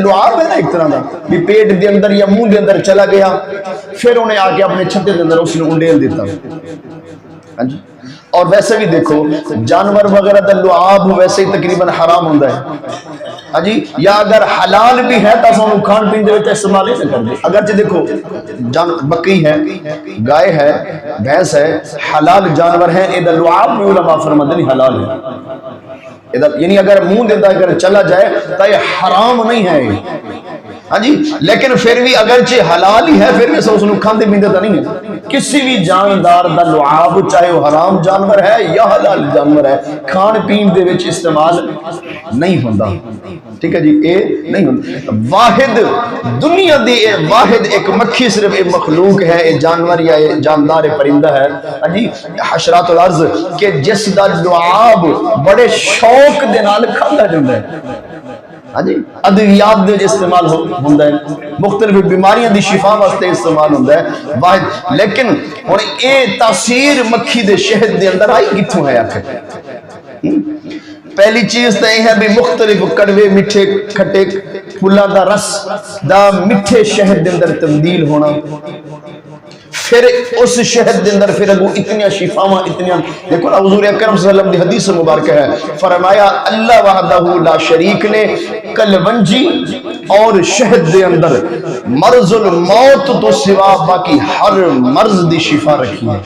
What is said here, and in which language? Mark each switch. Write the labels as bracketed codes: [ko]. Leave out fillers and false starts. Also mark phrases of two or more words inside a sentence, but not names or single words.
[pa] لعاب ہے نا ایک طرح دا، بھی پیٹ دے اندر یا منہ دے اندر چلا گیا، پھر انہیں آ کے اپنے چھتے دے اندر اس نے انڈیل دیتا۔ [ur] ہاں جی، اور ویسے بھی دیکھو جانور وغیرہ دا لعاب ویسے ہی تقریباً حرام ہوتا ہے۔ ہاں جی، یا اگر حلال بھی ہے تو ہم [pa] کھان پین دے وچ [ur] استعمال نہیں کرتے۔ اگرچہ دیکھو بکری ہے، گائے ہے، بھینس ہے، حلال جانور ہیں، [pa] اے دا لعاب [ur] بھی علماء فرماتے ہیں حلال ہے، یعنی اگر منہ دیتا اگر چلا جائے تو یہ حرام نہیں ہے۔ ہاں جی، لیکن پھر بھی اگرچہ حلال ہی ہے پھر بھی اس کو کھاندے پیندے تو نہیں ہے۔ [pa] کسی بھی جاندار دا لعاب چاہے وہ حرام جانور ہے یا حلال جانور ہے، کھان پین دے وچ استعمال نہیں ہوندا۔ ٹھیک ہے جی، اے نہیں ہوندا۔ واحد دنیا دی واحد ایک مکھی صرف ایک مخلوق ہے، ایک جانور یا ایک جاندار پرندہ ہے، ہاں جی، حشرات الارض، کہ جس دا لعاب بڑے شوق دے نال کھادا جاندا ہے۔ ہاں جی، ادویات دے استعمال ہوندا ہے، مختلف بیماریاں دی شفا واسطے استعمال ہوندا ہے واحد۔ لیکن ہن اے تاثیر مکھی دے شہد دے اندر آئی کتھوں ہے آخر؟ پہلی چیز تو یہ ہے بھی مختلف کڑوے میٹھے کھٹے پھلاں دا رس دا میٹھے شہد دے اندر تبدیل ہونا، پھر اس شہد دے اندر پھر اگو اتنی شفاواں اتنی، دیکھو نا حضور اکرم صلی اللہ علیہ وسلم دی حدیث مبارکہ ہے، فرمایا اللہ وحدہ لا شریک نے کلونجی اور شہد دے اندر مرض الموت تو سوا باقی ہر مرض دی شفا رکھی ہے۔